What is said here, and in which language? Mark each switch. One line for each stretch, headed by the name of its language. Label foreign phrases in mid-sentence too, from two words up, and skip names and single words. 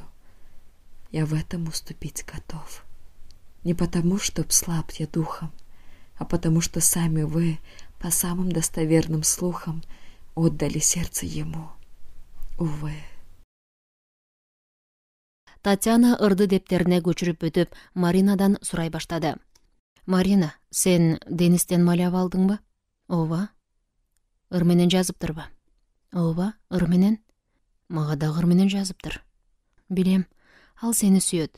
Russian: Я в этом уступить готов. Не потому, чтоб слаб я духом, а потому, что сами вы, по самым достоверным слухам, отдали сердце ему. Увы.
Kyrgyz: Татьяна ырды дептерине көчүрүп өтүп, Маринадан сурай баштады. Марина, сен Денистен маляб алдыңбы? Ооба. Ыр менен жазыптырбы? Ооба, ыр менен. Мага дагы ыр менен жазыптыр. Билем, ал сени сүйөт.